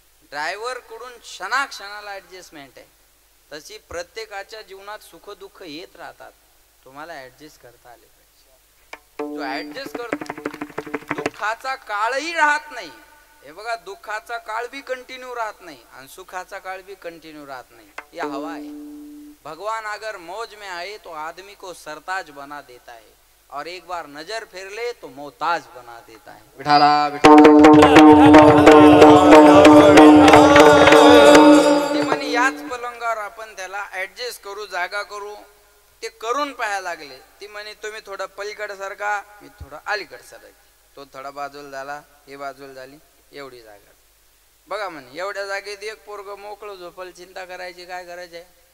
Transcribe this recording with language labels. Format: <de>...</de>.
<mr>Driver कडून क्षणाक्षणाला adjustment आहे. तशी प्रत्येकाच्या जीवनात सुख दुःख येत राहतात, तुम्हाला ऍडजस्ट करता आले पाहिजे. जो ऍडजस्ट करतो दुःखाचा काळही राहत नाही. हे बघा, दुःखाचा काळ भी कंटिन्यू राहत नाही आणि सुखाचा काळ भी कंटिन्यू राहत नाही.</mr> <hi>यह हवा है. भगवान अगर मौज में आए तो आदमी को सरताज बना देता है और एक बार नजर फेर ले तो मोहताज बना देता है.</hi> <mr>विठाला म्हणे याच पलंगावर आपण त्याला ऍडजस्ट करू, जागा करू. ते करून पाहायला लागले. ती म्हणे तुम्ही थोडं पलीकडे सारखा, मी थोडं अलीकडे सारखा. तो थोडा बाजूला झाला, हे बाजूला झाली, एवढी जागा. बघा म्हणे एवढ्या जागेत एक पोरग मोकळं झोपल, चिंता करायची काय गरज आहे.</mr>